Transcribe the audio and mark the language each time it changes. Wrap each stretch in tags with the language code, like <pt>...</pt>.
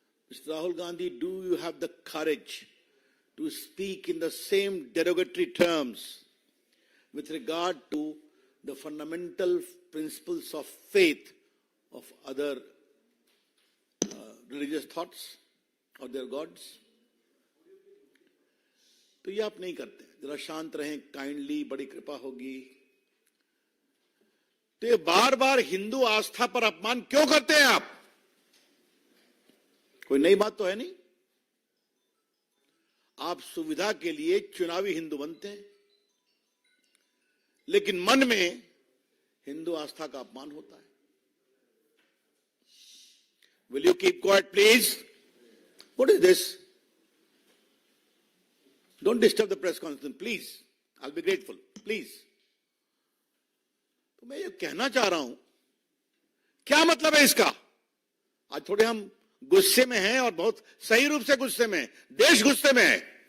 <en>Mister Rahul Gandhi, do you have the courage to speak in the same derogatory terms with regard to the fundamental principles of faith of other religious thoughts or their gods?</en> <hi>तो ये आप नहीं करते। जरा शांत रहें, kindly, बड़ी कृपा होगी। तो ये बार बार हिंदू आस्था पर अपमान क्यों करते हैं आप? कोई नई बात तो है नहीं। आप सुविधा के लिए चुनावी हिंदू बनते हैं, लेकिन मन में हिंदू आस्था का अपमान होता है।</hi> <en>Will you keep quiet, please? What is this? Don't disturb the press conference, please. I'll be grateful, please.</en> <hi>तो मैं ये कहना चाह रहा हूं, क्या मतलब है इसका? आज थोड़े हम गुस्से में हैं और बहुत सही रूप से गुस्से में हैं। देश गुस्से में है।</hi>